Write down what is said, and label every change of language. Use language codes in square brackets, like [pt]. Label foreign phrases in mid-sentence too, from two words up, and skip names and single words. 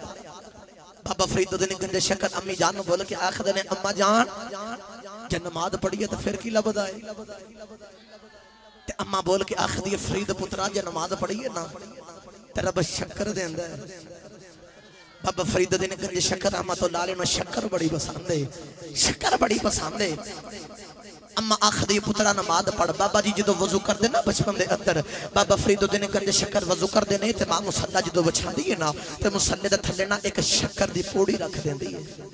[pa] بابا فریدالدین گنجِ شکر امی جان بول کے آکھدے نے اماں جان جے نماز پڑھیے تو پھر کی لبھدا ہے. تے اماں بول کے آکھدی ہے فرید پترا جے نماز پڑھیے نا تے رب شکر دیندا ہے. بابا فریدالدین گنجِ شکر [ar] رحمۃ اللہ علیہ [pa] نوں شکر بڑی پسند ہے، شکر بڑی پسند ہے. اماں آکھدی پترا نماز پڑھ. [ur] بابا جی جو وضو کرتے نا بچپن کے اندر بابا فریدالدین گنجِ شکر وضو کرتے نہیں تو ماں مصلہ جو بچھاتی ہے نا تو مصلے کے تھلے نا ایک شکر کی پوڑی رکھ دیتی ہے.